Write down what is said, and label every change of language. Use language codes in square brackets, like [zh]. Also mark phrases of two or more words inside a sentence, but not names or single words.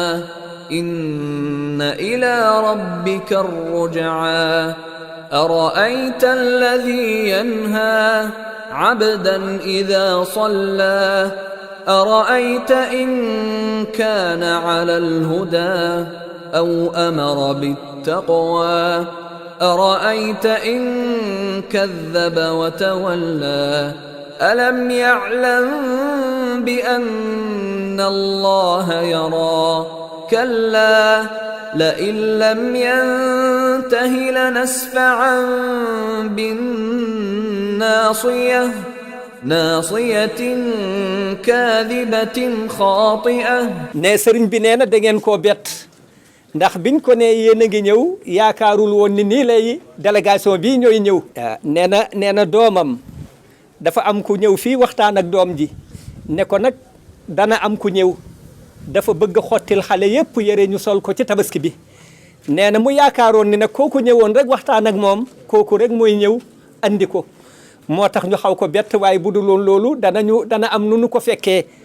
[ar] إن إلى ربك الرجعى أرأيت الذي ينهى عبدا إذا صلى أرأيت إن كان على الهدى أو أمر بالتقوى أرأيت إن كذب وتولى ألم يعلم بأن الله يرى كلا لئن لم ينته لنسفعا بالناصية ناصية كاذبة خاطئة [wo] ne sëriñ bi nee na da ngeen koo bett ndax biñ ko ne yéen a ngi ñëw yaakaarul woon ni nii lay délégation bii ñooy ñëw nee na doomam dafa am ku ñëw fii waxtaan ak doom ji ne ko nag dana am ku ñëw dafa bëgg xottil xale yépp yére ñu sol ko ci tabaski bi nee na mu yaakaaroon ni nag kooku ñëwoon rek waxtaan ak moom kooku rek mooy ñëw andi ko moo tax ñu xaw ko bett waaye bu dul woon loolu dana am nu nu ko fekkee